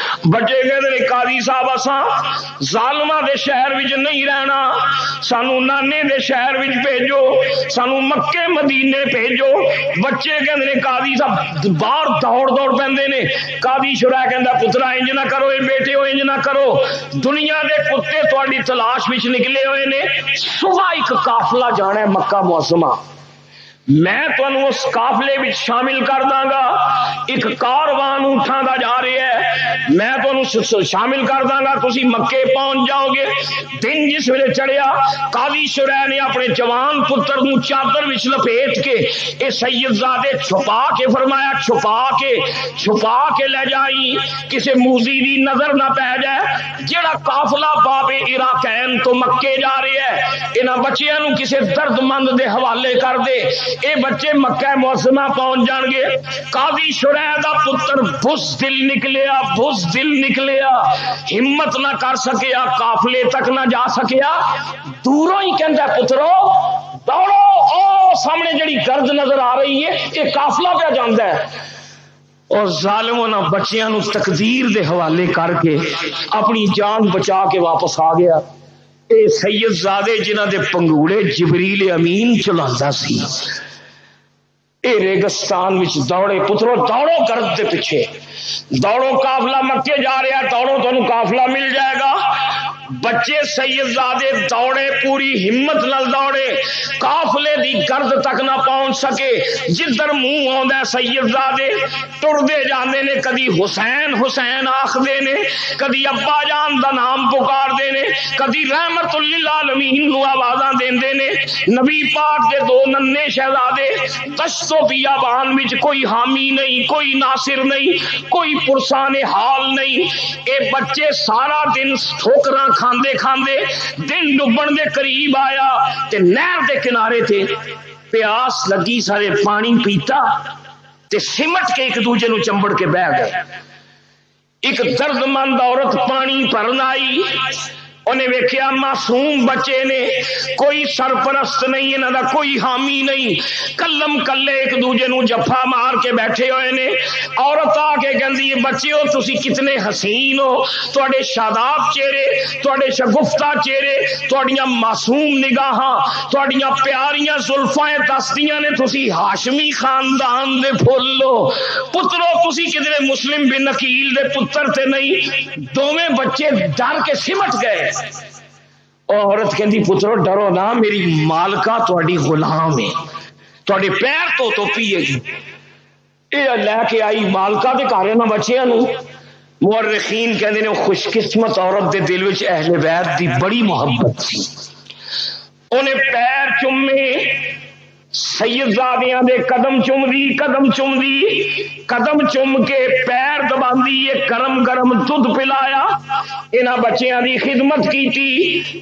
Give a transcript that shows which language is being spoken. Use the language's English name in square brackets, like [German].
[Urdu] بچے کہتے ہیں [Punjabi] قاضی صاحب اساں ظالماں دے شہر وچ نہیں رہنا, سانو نانے دے شہر وچ بھیجو, سانو مکے مدینے بھیجو. [Urdu] بچے کہتے ہیں قاضی صاحب باہر دوڑ دوڑ [Punjabi] پیندے نے. قاضی شرح کہندا پترا انج نہ کرو, [Urdu] اے بیٹے ہو [Punjabi] انج نہ کرو, دنیا دے کتے تواڈی تلاش وچ نکلے ہوئے نے. [Urdu] صبح ایک قافلہ جانا ہے مکہ معظمہ, میں تمہیں اس قافلے میں شامل [Punjabi] کر داں گا. ایک کاروان اونٹاں دا جا رہا ہے, [Urdu] میں تمہیں شامل [Punjabi] کر داں گا, تسی مکے پہنچ جاؤ گے. دن جس ویلے چڑھیا, قاضی شرح نے اپنے جوان پتر نو چادر وچ لپیٹ کے اے سید زادے چھپا کے فرمایا, چھپا کے لے جائی, کسے موذی دی نظر نہ پہ جائے. جڑا قافلہ باب عراقین تو مکے جا رہا ہے, انہاں بچیاں نو کسے درد مند دے حوالے کر دے, اے بچے مکہ معظمہ پہنچ جان گے. قاضی شرح دا پتر بزدل نکلیا, ہمت نہ کر سکیا, قافلے تک نہ جا سکیا. دوروں ہی کہندا پترو دوڑو, او سامنے جڑی گرد نظر آ رہی ہے یہ قافلہ پہ جاندا ہے. اور ظالموں نے بچیاں نو تقدیر دے حوالے کر کے اپنی جان بچا کے واپس آ گیا. اے سید زادے جنہ دے پنگوڑے جبریل امین چلاندا سی, اے ریگستان وچ دوڑے. پترو دوڑو گرد دے پیچھے, دوڑو, قافلہ مکے جا رہا ہے, دوڑو تانوں قافلہ مل جائے گا. بچے سید زادے دوڑے, پوری ہمت نال دوڑے, قافلے دی گرد تک نہ پہنچ پہنچ سکے. جدھر منہ آندا سیدزادے ٹردے جاندے نے, کدی حسین حسین آخدے نے, کدی ابا جان دا نام پکاردے نے, کدی رحمت للعالمین نو آوازاں دیندے نے. نبی پاک دے دو ننے شہزادے دشت و بیابان وچ کوئی حامی نہیں, کوئی ناصر نہیں, کوئی پرسان حال نہیں. اے بچے سارا دن ٹھوکراں کھاندے کھاندے دن ڈبن دے قریب آیا تے نہر دے کنارے تے پیاس لگی, سارے پانی پیتا تے سمٹ کے ایک دوجے نو چمبڑ کے بہ گئے. ایک درد مند عورت پانی بھرن آئی, انہیں ویکھیا معصوم بچے نے, کوئی سرپرست نہیں انہاں دا, کوئی حامی نہیں, کلم کلے ایک دوجے نو جفا مار کے بیٹھے ہوئے نے. عورت آ کے کہندی ہے بچیو تسی کتنے حسین ہو, تواڈے شاداب چہرے, تواڈے شگفتہ چہرے, تواڈیاں معصوم نگاہاں, تواڈیاں پیاریاں زلفاں دستیاں نے, تسی ہاشمی خاندان دے پھل ہو. پترو تسی کدھرے مسلم بن عقیل دے پتر تے نہیں. دوویں بچے ڈر کے سمٹ گئے. عورت کہندی پترو ڈرو نہ, میری مالکہ تواڈی غلام ہے, تواڈے پیر تو پیے گی. یہ لے کے آئی مالکہ دے گھر نہ بچیاں نو. مورخین کہندے نے خوش قسمت عورت دے دل وچ اہل بیت دی بڑی محبت تھی. انہیں پیر چومے, سیدزادیاں دے قدم چوم دی, قدم چوم دی, قدم چوم کے پیر دباندی, یہ گرم گرم دودھ پلایا, انہاں بچیاں دی خدمت کیتی.